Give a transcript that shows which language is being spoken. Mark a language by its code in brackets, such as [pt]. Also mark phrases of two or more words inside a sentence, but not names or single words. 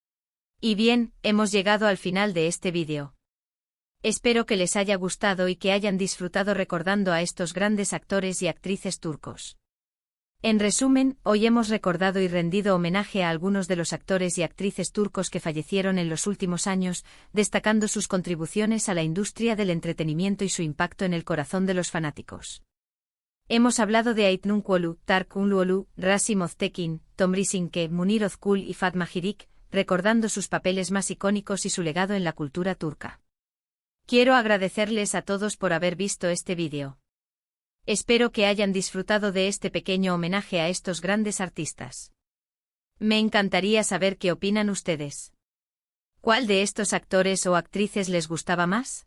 [es] Y bien, hemos llegado al final de este vídeo. Espero que les haya gustado y que hayan disfrutado recordando a estos grandes actores y actrices turcos. En resumen, hoy hemos recordado y rendido homenaje a algunos de los actores y actrices turcos que fallecieron en los últimos años, destacando sus contribuciones a la industria del entretenimiento y su impacto en el corazón de los fanáticos. Hemos hablado de Aytnur Kuolu, Tarık Ünlüoğlu, Rasim Öztekin, Tomris Sinke, Munir Özkul y Fatma Girik, recordando sus papeles más icónicos y su legado en la cultura turca. Quiero agradecerles a todos por haber visto este vídeo. Espero que hayan disfrutado de este pequeño homenaje a estos grandes artistas. Me encantaría saber qué opinan ustedes. ¿Cuál de estos actores o actrices les gustaba más?